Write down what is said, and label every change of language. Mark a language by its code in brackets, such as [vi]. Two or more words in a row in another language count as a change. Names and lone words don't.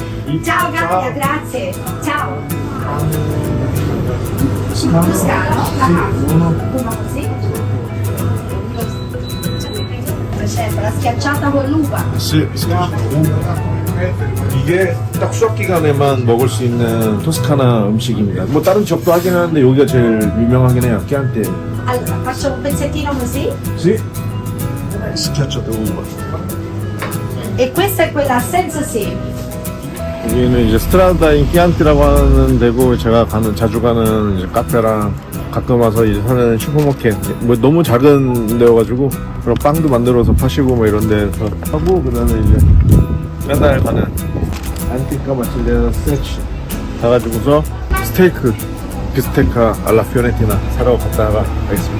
[it] Ciao Gaia, grazie. Ciao. Toscano? Uno così? Sempre la schiacciata con l'uva. [ko] 이게 딱 수학 기간에만 먹을 수 있는 토스카나 음식입니다. 뭐 다른 지역도 하긴 하는데 여기가 제일 유명하긴 해요. 끼안테. [it] Allora, faccio un pezzettino così. [ko] 시? 스키아쳐도 [it] E questa è quella senza semi. [ko] 여기는 이제 스트라다인 끼안티라고 하는 데고 제가 자주 가는 이제 카페랑 가끔 와서 이제 사는 슈퍼마켓 뭐 너무 작은 데여가지고 그런 빵도 만들어서 파시고 뭐 이런 데서 하고 그다음에 이제 맨날 가는 안티카 맛집에서 스테치 가가지고서 스테이크 [it] bistecca alla fiorentina [ko] 사러 갔다가 가겠습니다.